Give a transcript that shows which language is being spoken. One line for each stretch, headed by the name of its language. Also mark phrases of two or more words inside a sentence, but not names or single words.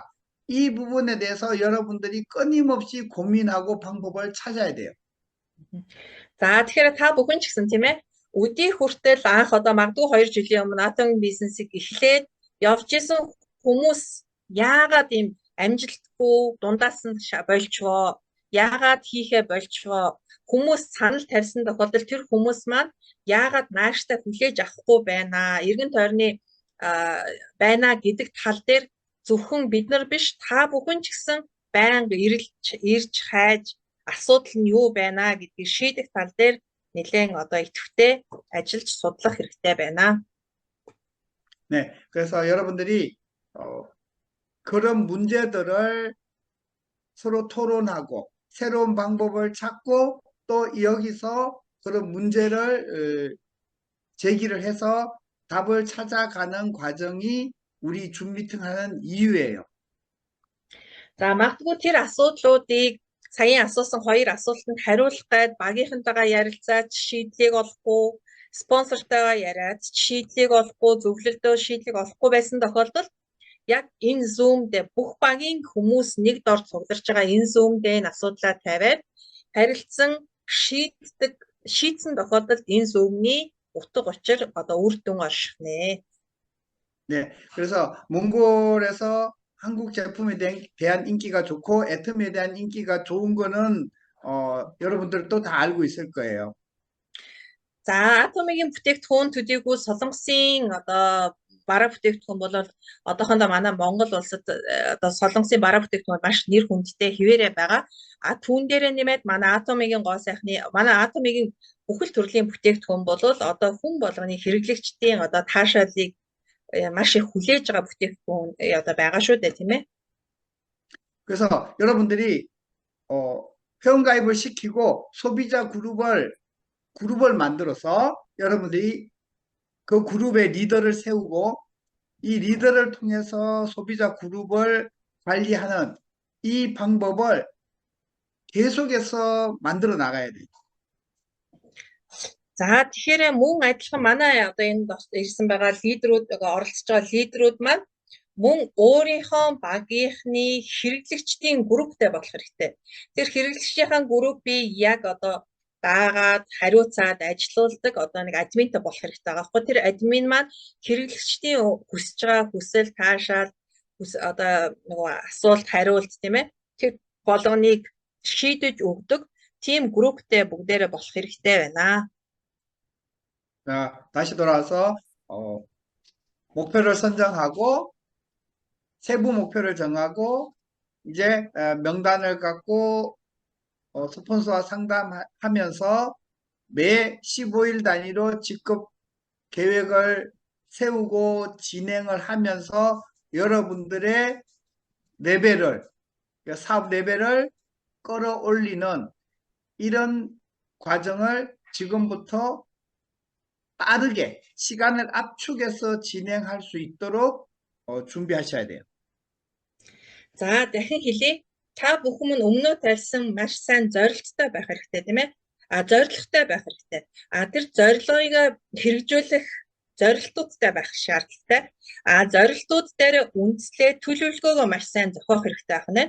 Korean: 이 부분에 대해서 여러분들이 끊임없이 고민하고 방법을 찾아야 돼요.
Mongolian: За тэгэхээр та бүхэн ч гэсэн тийм ээ өдий хүртэл анх одоо магадгүй 2 жилийн өмнө Atomic бизнесийг эхлээд явж исэн хүмүүс яагаад ийм амжилтгүй дундаас нь болчихвоо, яагаад хийхээ болчихвоо, хүмүүс санал тавьсан тохиолдолд тэр хүмүүс маань яагаад нааштай хүлээж авахгүй байна, эргэн тойрны байна гэдэг тал дээр зөвхөн бид нар биш та бүхэн ч гэсэн байнга ирж хайж асуудал нь юу байна гэдгийг шийдэх тал дээр нэлээд одоо идэвхтэй ажиллаж судлах хэрэгтэй байна.
Korean: 네, 그래서 여러분들이 그런 문제들을 서로 토론하고 새로운 방법을 찾고 또 여기서 그런 문제를 제기를 해서 답을 찾아가는 과정이 우리 줌 미팅하는 이유예요.
Mongolian: За магадгүй тэр асуудлуудыг саяхан асуусан 2 асуултанд хариулах гээд багийнхантайгаа ярилцаад шийдлийг олохгүй, спонсортойгоо яриад шийдлийг олохгүй, зөвлөлтөө шийдлийг олохгүй байсан тохиолдолд яг энэ Zoom дээр бүх багийн хүмүүс нэг дор цугларч байгаа энэ Zoom дээр энэ асуудлаа тавиад харилцан шийдсэн тохиолдолд энэ Zoom-ний утга учир одоо үр дүн олших нэ.
Korean: 네, 그래서 몽골에서 한국 제품에 대한 인기가 좋고 애터미에 대한 인기가 좋은 거는 여러분들도 다 알고 있을 거예요.
Mongolian: За Atomic-ийн бүтээгдэхүүн төдийгүй Солонгосын одоо бараа бүтээгдэхүүн бол одоохондоо манай Монгол улсад одоо Солонгосын бараа бүтээгдэхүүн маш нэр хүндтэй хэвээрээ байгаа. Түүн дээрээ нэмээд манай Atomic-ийн гоо сайхны манай Atomic-ийн бүхэл төрлийн бүтээгдэхүүн бол одоо хүн болгоны хэрэглэгчдийн одоо таашаалыг маш их хүлээж байгаа бүтээгдэхүүн одоо байгаа шүү дээ тийм ээ.
Korean: 그래서 여러분들이 회원가입을 시키고 소비자 그룹을 만들어서 여러분들이 그 그룹의 리더를 세우고 이 리더를 통해서 소비자 그룹을 관리하는 이 방법을 계속해서 만들어 나가야 돼요.
Mongolian: За тэгэхээр мөн адилхан манай одоо энэ ирсэн байгаа лидерүүд оролцож байгаа лидерүүд маань мөн өөрийнхөө багийнхны хэрэглэгчдийн групптэй болох хэрэгтэй. Тэр хэрэглэгчдийн группийг яг одоо дагаад хариуцаад ажилуулдаг одоо нэг админтай болох хэрэгтэй байгаа байхгүй. Тэр админ маань хэрэглэгчдийн хүсэж байгаа хүсэл таашаал одоо нөгөө асуулт хариулт тийм ээ. Тэр болгоныг шийдэж өгдөг тийм групптэй бүгдээрээ болох хэрэгтэй байна.
Korean: 자, 다시 돌아와서 목표를 선정하고 세부 목표를 정하고 이제 명단을 갖고 스폰서와 상담하면서 매 15일 단위로 직급 계획을 세우고 진행을 하면서 여러분들의 레벨을 사업 레벨을 끌어올리는 이런 과정을 지금부터 빠르게 시간을 압축해서 진행할 수 있도록 준비하셔야 돼요.
Mongolian: За дахин хэлье. Та бүхэн өмнөө тавьсан маш сайн зорилттой байх хэрэгтэй тийм ээ. зорилготой байх хэрэгтэй. Тэр зорилгыг хэрэгжүүлэх зорилтуудтай байх шаардлагатай. Зорилтууд дээр үндэслээд төлөвлөгөөгөө маш сайн зохиох хэрэгтэй байх нь.